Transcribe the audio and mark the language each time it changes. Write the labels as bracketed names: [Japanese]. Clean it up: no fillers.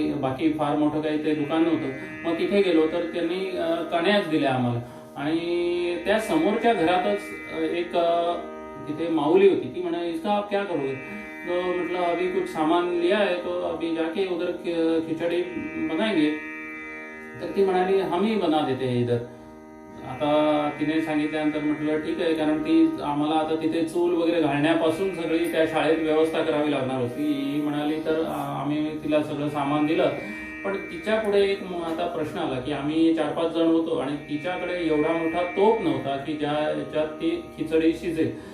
[Marathi] बाकी फार मोठं काही ते दुकान नव्हतं. मग तिथे गेलो तर त्यांनी कण्याच दिल्या आम्हाला. आणि त्या समोरच्या घरातच एक तिथे माऊली होती. ती म्हणे [Hindi] इसका आप क्या करोगे. तो मतलब अभी कुछ सामान लिया है तो अभी जाके उधर खिचड़ी बनाएंगे. [Marathi] तर ती म्हणाली [Hindi] हम ही बना देते हैं इधर. [Marathi] आता तिने सांगितल्यानंतर म्हटलं ठीक आहे, कारण ती आम्हाला आता तिथे चूल वगैरे घालण्यापासून सगळी त्या शाळेत व्यवस्था करावी लागणार होती. ही म्हणाली तर आम्ही तिला सगळं सामान दिलं. पण तिच्या पुढे एक आता प्रश्न आला की आम्ही 4-5 जण होतो आणि तिच्याकडे एवढा मोठा तोप नव्हता की ज्याच्यात ती खिचडी शिजेल.